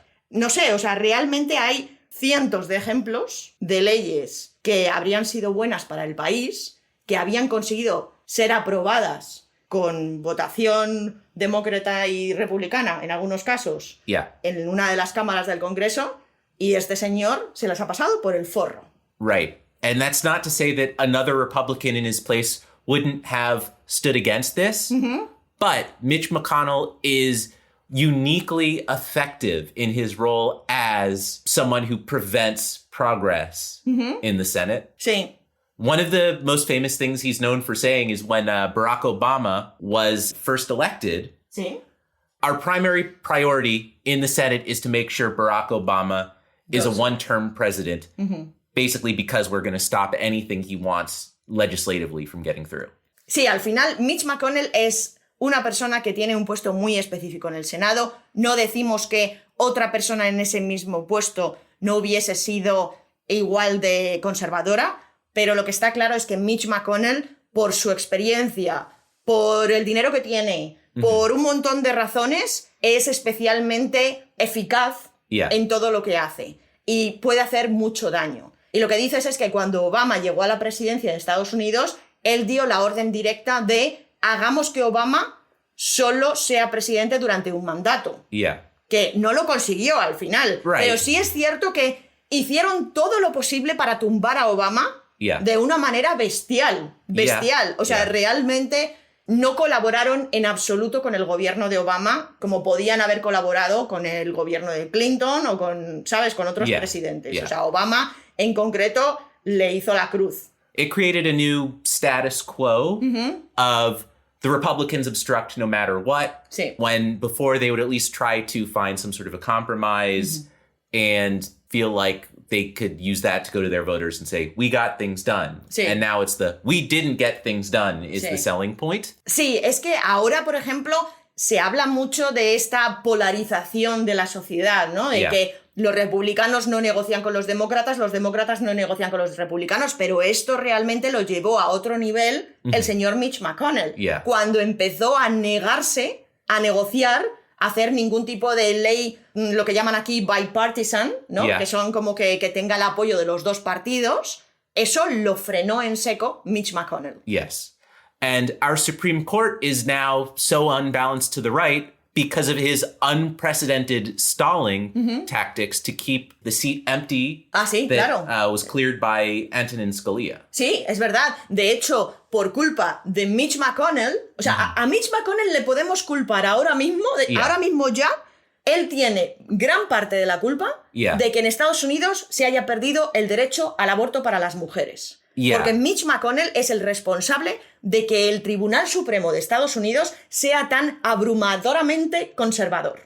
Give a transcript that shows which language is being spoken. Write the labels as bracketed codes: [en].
[es] No sé, o sea, realmente hay cientos de ejemplos de leyes que habrían sido buenas para el país, que habían conseguido ser aprobadas con votación demócrata y republicana, en algunos casos, en una de las cámaras del Congreso, y este señor se las ha pasado por el forro. [en] And that's not to say that another Republican in his place wouldn't have stood against this, but Mitch McConnell is uniquely effective in his role as someone who prevents progress in the Senate. One of the most famous things he's known for saying is when Barack Obama was first elected, our primary priority in the Senate is to make sure Barack Obama is a one-term president. Basically because we're going to stop anything he wants legislatively from getting through. [es] Sí, al final Mitch McConnell es una persona que tiene un puesto muy específico en el Senado. No decimos que otra persona en ese mismo puesto no hubiese sido igual de conservadora, pero lo que está claro es que Mitch McConnell, por su experiencia, por el dinero que tiene, por un montón de razones, es especialmente eficaz en todo lo que hace y puede hacer mucho daño. Y lo que dices es que cuando Obama llegó a la presidencia de Estados Unidos, él dio la orden directa de hagamos que Obama solo sea presidente durante un mandato. Que no lo consiguió al final. Pero sí es cierto que hicieron todo lo posible para tumbar a Obama de una manera bestial. O sea, realmente no colaboraron en absoluto con el gobierno de Obama como podían haber colaborado con el gobierno de Clinton o con, ¿sabes?, con otros presidentes. O sea, Obama en concreto le hizo la cruz. [en] It created a new status quo of the Republicans obstruct no matter what. When before they would at least try to find some sort of a compromise and feel like they could use that to go to their voters and say, we got things done. And now it's the, we didn't get things done is the selling point. [es] Sí, es que ahora, por ejemplo, se habla mucho de esta polarización de la sociedad, ¿no? De que los republicanos no negocian con los demócratas no negocian con los republicanos, pero esto realmente lo llevó a otro nivel el señor Mitch McConnell, cuando empezó a negarse a negociar, a hacer ningún tipo de ley, lo que llaman aquí bipartisan, ¿no? Que son como que tenga el apoyo de los dos partidos. Eso lo frenó en seco Mitch McConnell. [en] And our Supreme Court is now so unbalanced to the right because of his unprecedented stalling tactics to keep the seat empty that was cleared by Antonin Scalia. [es] Sí, es verdad. De hecho, por culpa de Mitch McConnell, o sea, a Mitch McConnell le podemos culpar ahora mismo, ahora mismo ya, él tiene gran parte de la culpa [en] Yeah. [es] de que en Estados Unidos se haya perdido el derecho al aborto para las mujeres. [en] Yeah. [es] Porque Mitch McConnell es el responsable de que el Tribunal Supremo de Estados Unidos sea tan abrumadoramente conservador.